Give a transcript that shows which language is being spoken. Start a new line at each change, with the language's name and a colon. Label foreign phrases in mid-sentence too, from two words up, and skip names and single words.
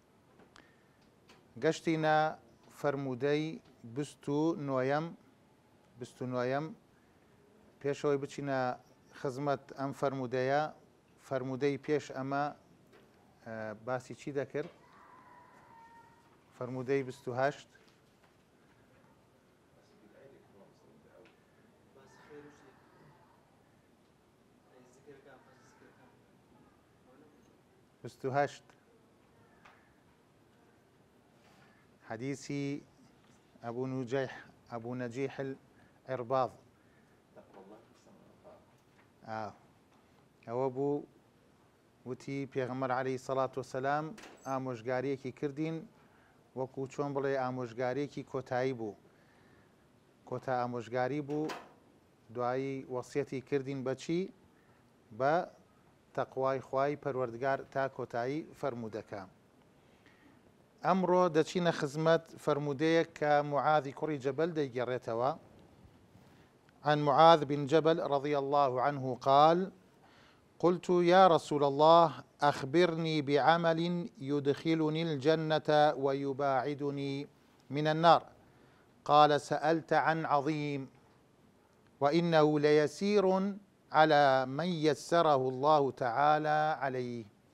Central Kurdish: گەشتینە فەرمودەی 29 پێشەوەی بچینە خزمەت ئەم فەرمودەیە. فەرمودەی پێش ئەمە باسی چی دەکرد؟ فەرمودەی 28 حديثي أبو نجيح العرباض ئەوە بوو وتی پێغەمبەر
Arabic: عەلەیهی سەڵات وسەلام
Central Kurdish: ئامۆژگاریەکی کردین وەکو چۆن بڵێ ئامۆژگاریەکی کۆتایی بوو، کۆتا ئامۆژگاری بوو، دوایی وەسیەتی کردین بەچی؟ بە تەقوای خوای پەروەردگار تا کۆتایی فەرمودەکە. ئەمڕۆ دەچینە خزمەت فەرمودەیەک کە معاذی کوڕی جەبەل دەیگەڕێتەوە.
Arabic: عن معاذ بن جبل رضي الله عنه قال: قلت يا رسول الله أخبرني بعمل يدخلني الجنة ويباعدني من النار. قال: سألت عن عظيم، وإنه ليسير على من يسره الله تعالى عليه.